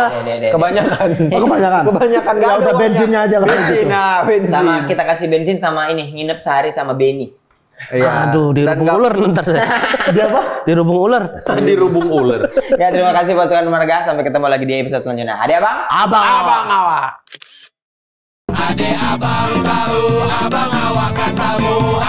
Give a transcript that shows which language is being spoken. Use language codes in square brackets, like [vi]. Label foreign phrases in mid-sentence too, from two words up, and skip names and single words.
[id] Kebanyakan. Kebanyakan. Nggak ada udah uangnya. bensinnya aja Bensin. Bensin. Sama kita kasih bensin sama ini, nginep sehari sama Benny. Aduh, dirubung ular ntar saya. Dia apa? Dirubung ular. Di rubung ular. Ya, terima kasih pasukan marga. Sampai ketemu lagi di episode selanjutnya. Ade Abang. Abang awak. Ade abang tahu, abang awak katamu.